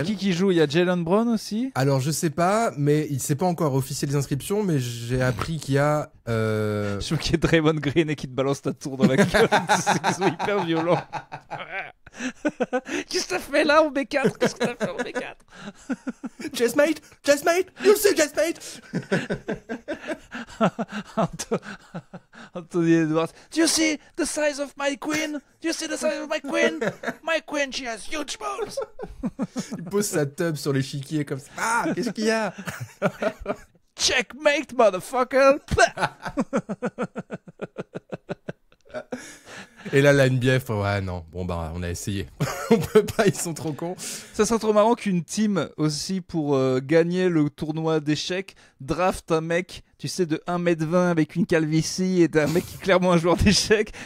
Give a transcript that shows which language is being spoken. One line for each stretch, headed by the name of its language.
French: a qui joue? Il y a Jalen Brown aussi? Alors je sais pas, mais il s'est pas encore officiel les inscriptions, mais j'ai appris qu'il y a. Je veux qu'il y ait Draymond Green et qui te balance ta tour dans la gueule. C'est qu'ils sont hyper violents. Qu'est-ce que t'as fait là au B4? Qu'est-ce que t'as fait au B4?
English: Chessmate, you see Chessmate. Anthony Edwards. Do you see the size of my queen? Do you see the size of my queen? My queen, she has huge balls.
French: Il pose sa tub sur l'échiquier comme ça. Ah, qu'est-ce qu'il y a?
English: Checkmate, motherfucker.
French: Et là, la NBA, ouais, non, bon, bah, on a essayé. On peut pas, ils sont trop cons. Ça serait trop marrant qu'une team aussi pour gagner le tournoi d'échecs draft un mec, tu sais, de 1m20 avec une calvitie et un mec qui est clairement un joueur d'échecs.